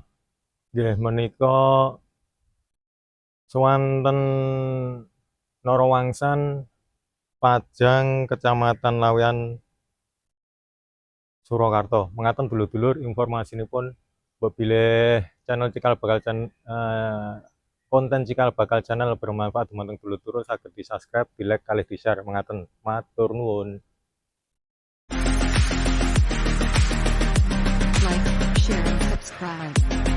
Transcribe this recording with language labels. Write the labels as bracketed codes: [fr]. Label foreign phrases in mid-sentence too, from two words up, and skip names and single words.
[jv] Nggih menika sowanten Norowangsan, Pajang, Kecamatan Laweyan, Surakarta. Mengaten dulur-dulur informasinipun bilih channel Cikal Bakal konten Cikal Bakal Channel bermanfaat dumateng dulur-dulur saged di-subscribe, di-like kalih di-share mengaten. Matur nuwun. [en] Like, share, and subscribe.